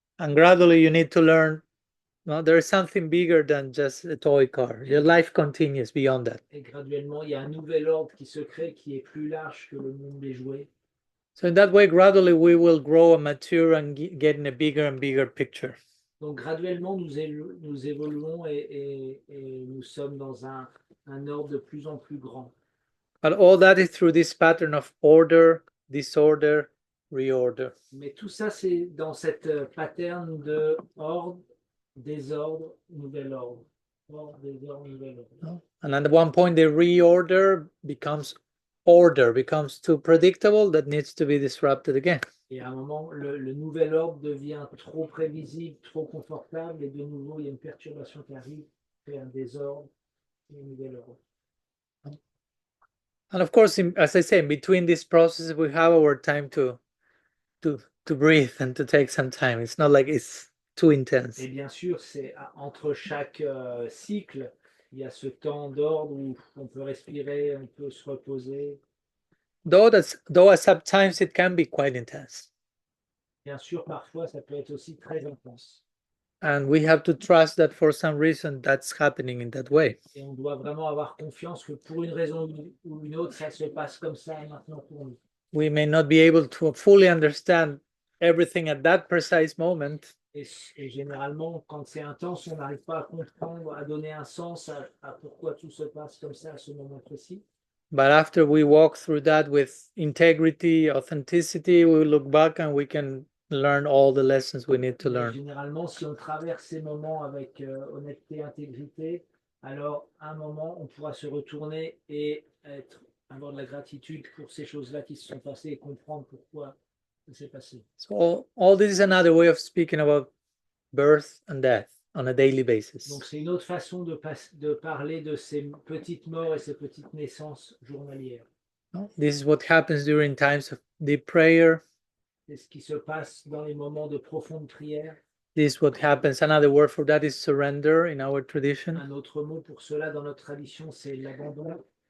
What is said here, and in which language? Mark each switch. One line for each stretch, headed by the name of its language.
English: And gradually you need to learn, no, there is something bigger than just a toy car. Your life continues beyond that.
French: Et graduellement, il y a un nouvel ordre qui se crée qui est plus large que le monde des jouets.
English: So in that way, gradually we will grow and mature and get in a bigger and bigger picture.
French: Donc graduellement, nous évoluons et nous sommes dans un ordre de plus en plus grand.
English: But all that is through this pattern of order, disorder, reorder.
French: Mais tout ça, c'est dans cette pattern de ordre, désordre, nouvel ordre. Ordre, désordre, nouvel ordre.
English: No? And at one point, the reorder becomes order, becomes too predictable, that needs to be disrupted again.
French: Et à un moment, le nouvel ordre devient trop prévisible, trop confortable, et de nouveau, il y a une perturbation qui arrive, fait un désordre, et un nouvel ordre.
English: And of course, as I say, in between these processes, we have our time to breathe and to take some time. It's not like it's too intense.
French: Et bien sûr, c'est entre chaque cycle, il y a ce temps d'ordre où on peut respirer, on peut se reposer.
English: Though sometimes it can be quite intense.
French: Bien sûr, parfois, ça peut être aussi très intense.
English: And we have to trust that for some reason that's happening in that way.
French: Et on doit vraiment avoir confiance que pour une raison ou une autre, ça se passe comme ça maintenant pour nous.
English: We may not be able to fully understand everything at that precise moment.
French: Et généralement, quand c'est intense, on n'arrive pas à comprendre, à donner un sens à pourquoi tout se passe comme ça à ce moment précis.
English: But after we walk through that with integrity, authenticity, we look back and we can learn all the lessons we need to
French: Mais
English: learn.
French: généralement, si on traverse ces moments avec honnêteté, intégrité, alors à un moment, on pourra se retourner et avoir de la gratitude pour ces choses-là qui se sont passées et comprendre pourquoi ça s'est passé.
English: So all this is another way of speaking about birth and death on a daily
French: Donc
English: basis.
French: c'est une autre façon de parler de ces petites morts et ces petites naissances journalières.
English: This is what happens during times of deep prayer.
French: C'est ce qui se passe dans les moments de profonde prière.
English: This is what happens. Another word for that is surrender in our tradition.
French: Un autre mot pour cela dans notre tradition, c'est l'abandon.